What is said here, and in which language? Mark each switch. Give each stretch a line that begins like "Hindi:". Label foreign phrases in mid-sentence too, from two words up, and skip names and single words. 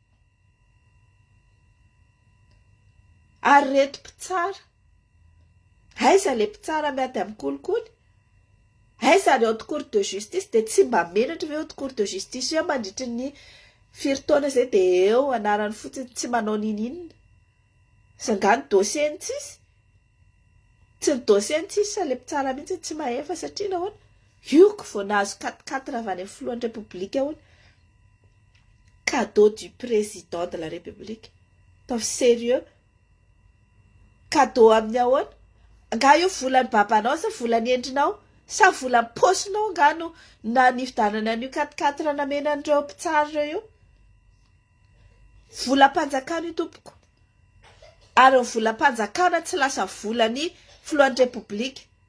Malagasy: ary reto mpitsara aiza le mpitsara miady amin'ny kolikoly aiza ny
French: haute cour de justice
Malagasy: dia tsy mba menatra ve
French: haute cour de justice
Malagasy: io mandritry ny firitaona izay dia eo anarany fotsiny tsy manao ninina zangany dossier ny tsisy Tsy ny dossier tsisa le tsara mihitsy tsy mahefa satria nahoana io vao nahazo 4-4 avy any filohan'ny République hono.
French: Cadeau du président de la République.
Malagasy: Taovy sérieux. Cadeau amin'ny ahoana? Nga io volan'ny babanao sa volan'ny endrinao? Sa volan'ny paosinao nga no na nividanana an'io 4-4 namenandreo mpitsara ireo io? Volam-panjakana io tompoko. Ary ny volam-panjakana tsy lasa volan'ny filohan'ny République.